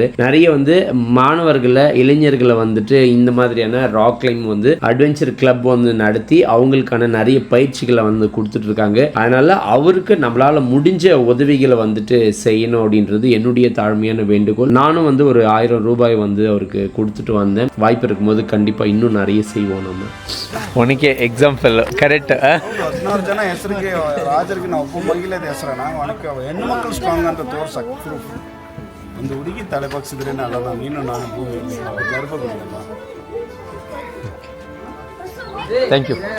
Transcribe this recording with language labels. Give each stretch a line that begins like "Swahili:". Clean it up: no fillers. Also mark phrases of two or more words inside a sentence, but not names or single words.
Tamil: நிறைய வந்து மாணவர்களை இளைஞர்களை வந்துட்டு இந்த மாதிரியான
English: rock climb
Tamil: வந்து
English: adventure club
Tamil: வந்து நடத்தி அவங்களுக்கான நிறைய பயிற்சிகளை வந்து கொடுத்துட்ருக்காங்க. அதனால் அவருக்கு நம்மளால் முடிஞ்ச உதவிகளை வந்துட்டு செய்யணும் அப்படின்றது என்னுடைய தாழ்மையான வேண்டுகோள். நானும் வந்து ஒரு 1000 ரூபாய் வந்து அவருக்கு கொடுத்துட்டு வந்தேன். வாய்ப்பு இருக்கும்போது கண்டிப்பாக இன்னும் நிறைய செய்வோம். நம்ம
Kannada: ಒನಕೆ
English: example correct.
Kannada: 14 ಜನ ಹೆಸರಿಗೆ ರಾಜರಿಗೆ ನಾವು ಒಬ್ಬ ಮಹಿಳೆದ ಹೆಸರನ್ನ ಒನಕೆ ಹೆಣ್ಣು ಮಕ್ಕಳು ಸ್ಟ್ರಾಂಗ್ ಅಂತ ತೋರ್ಸಕ್ಕೆ ಪ್ರೂಫ್. ಒಂದು ಹುಡುಗಿ ತಲೆ ಬಗ್ಸಿದ್ರೇನೆ ಅಲ್ಲ ನೀನು ನಾನು ಗರ್ಭಗುಡಿಯಲ್ಲ.
English: thank you.